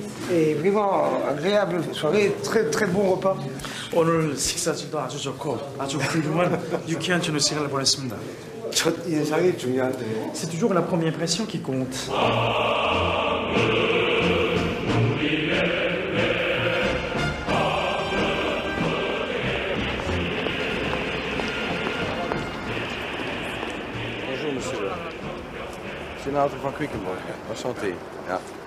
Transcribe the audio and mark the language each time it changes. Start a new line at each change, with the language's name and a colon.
French: Et vraiment agréable soirée, très bon repas.
Korean: 오늘 식사지도 아주 좋고 아주 훌륭한 유쾌한 저녁 시간을 보냈습니다. 첫 인상이 중요한데.
French: C'est toujours la première impression qui compte. Bonjour monsieur. Senator van Quickenborg. Enchanté. Ja.